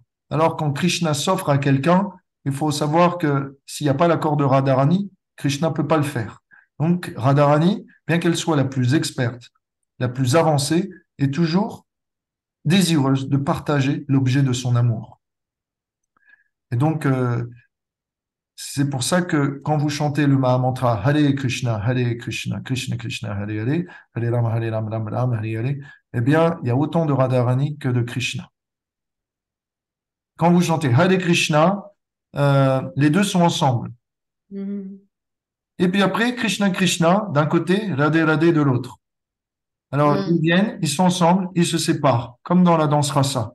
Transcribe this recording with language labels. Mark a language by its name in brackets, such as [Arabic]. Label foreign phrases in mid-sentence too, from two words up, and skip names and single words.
[French] Alors, quand Krishna s'offre à quelqu'un, il faut savoir que s'il n'y a pas l'accord de Radharani, Krishna ne peut pas le faire. Donc, Radharani, bien qu'elle soit la plus experte, la plus avancée, est toujours désireuse de partager l'objet de son amour. Et donc, c'est pour ça que quand vous chantez le Mahamantra [Sanskrit] हरे कृष्ण, कृष्ण कृष्ण, हरे हरे, हरे राम, राम राम, हरे हरे, [French] eh bien, il y a autant de Radharani que de Krishna. Quand vous chantez [Sanskrit] हरे कृष्ण, [French] les deux sont ensemble. Mhm. Et puis après, Krishna Krishna d'un côté, Radhe Radhe de l'autre. Alors, ils Mm. viennent, ils sont ensemble, ils se séparent, comme dans la danse rasa.